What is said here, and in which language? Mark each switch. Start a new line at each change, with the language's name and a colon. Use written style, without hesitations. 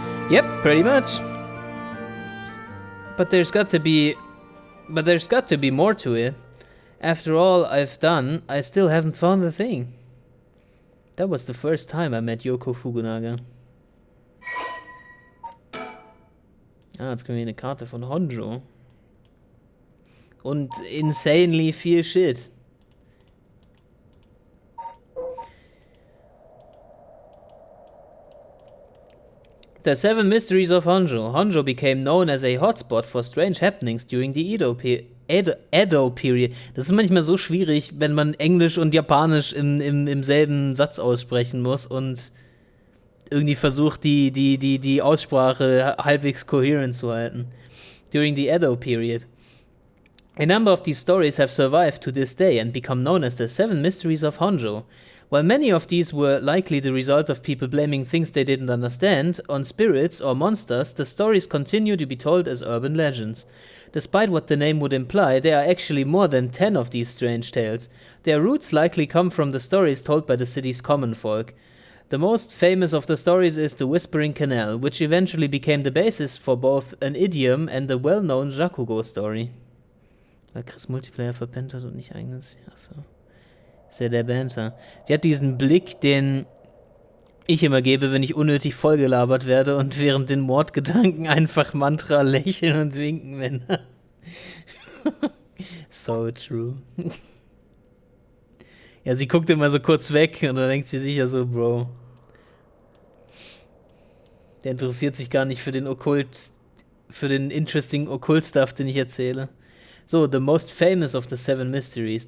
English: Yep, pretty much. But there's got to be more to it. After all I've done, I still haven't found the thing. That was the first time I met Yoko Fukunaga.
German: Ah, jetzt können wir eine Karte von Honjo. Und insanely viel Shit.
English: The 7 Mysteries of Honjo. Honjo became known as a hotspot for strange happenings during the Edo period.
German: Das ist manchmal so schwierig, wenn man Englisch und Japanisch im selben Satz aussprechen muss und irgendwie versucht, die Aussprache halbwegs coherent zu halten.
English: During the Edo period. A number of these stories have survived to this day and become known as the 7 Mysteries of Honjo. While many of these were likely the result of people blaming things they didn't understand on spirits or monsters, the stories continue to be told as urban legends. Despite what the name would imply, there are actually more than 10 of these strange tales. Their roots likely come from the stories told by the city's common folk. The most famous of the stories is the Whispering Canal, which eventually became the basis for both an idiom and the well-known Rakugo story.
German: Weil Chris Multiplayer verpennt hat und nicht eigenes... Achso. Ist ja der Banter. Sie hat diesen Blick, den ich immer gebe, wenn ich unnötig vollgelabert werde und während den Mordgedanken einfach Mantra lächeln und winken, wenn... So true. Ja, sie guckt immer so kurz weg und dann denkt sie sicher so, Bro. Der interessiert sich gar nicht für den interesting Okkult-Stuff, den ich erzähle.
English: So, the most famous of the 7 mysteries.